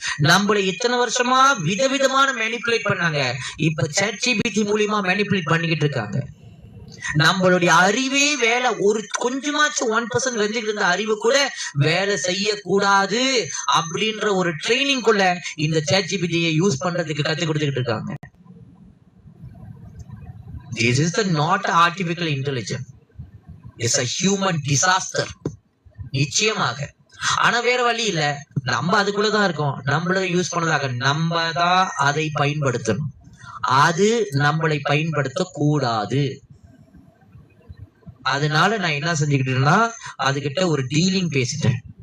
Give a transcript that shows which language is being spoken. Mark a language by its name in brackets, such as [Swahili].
[Tamil] நம்மள இத்தனை வருஷமா விதவிதமான மேனிபுலேட் பண்ணாங்க, இப்ப ChatGPT மூலியமா மேனிபுலேட் பண்ணிக்கிட்டு இருக்காங்க. நம்மளுடைய அறிவே வேலை ஒரு கொஞ்சமாச்சும் 1% வெஞ்சிட்டு இருந்த அறிவு கூட வேலை செய்யக்கூடாது அப்படின்ற ஒரு ட்ரைனிங் குள்ள இந்த ChatGPT யூஸ் பண்றதுக்கு கத்து கொடுத்துக்கிட்டு இருக்காங்க. [English] This is not artificial intelligence. It's a human disaster. [Tamil] நிச்சயமாக. ஆனா வேற வழி இல்ல, நம்ம அதுக்குள்ளதான் இருக்கோம். நம்மள யூஸ் பண்ணதாக நம்ம தான் அதை பயன்படுத்தணும், அது நம்மளை பயன்படுத்த கூடாது. அதனால நான் என்ன செஞ்சுக்கிட்டேன்னா அதுகிட்ட ஒரு டீலிங் பேசிட்டேன்.